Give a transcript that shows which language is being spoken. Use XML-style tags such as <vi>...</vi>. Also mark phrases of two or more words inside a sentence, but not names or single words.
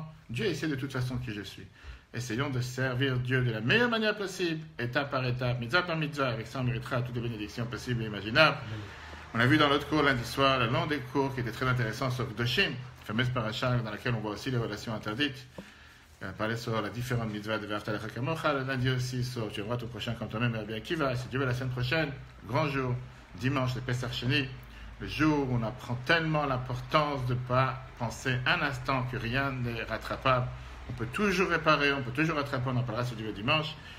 <fr>Dieu sait de toute façon qui je suis. Essayons de servir Dieu de la meilleure manière possible, étape par étape, mitzvah par mitzvah. Avec ça, on méritera toutes les bénédictions possibles et imaginables. On a vu dans l'autre cours lundi soir, le long des cours qui était très intéressant sur Kedoshim, fameuse paracha dans laquelle on voit aussi les relations interdites. On a parlé sur la différente mitzvah de</fr> <he>ואהבת לחברך כמוך,</he> <fr>le lundi aussi sur tu verras ton prochain comme toi-même, Rabbi Akiva. Si Dieu veut la semaine prochaine, grand jour, dimanche, le Pesach Sheni, le jour où on apprend tellement l'importance de ne pas penser un instant que rien n'est rattrapable. On peut toujours réparer, on peut toujours rattraper, on en parlera si Dieu veut dimanche.</fr>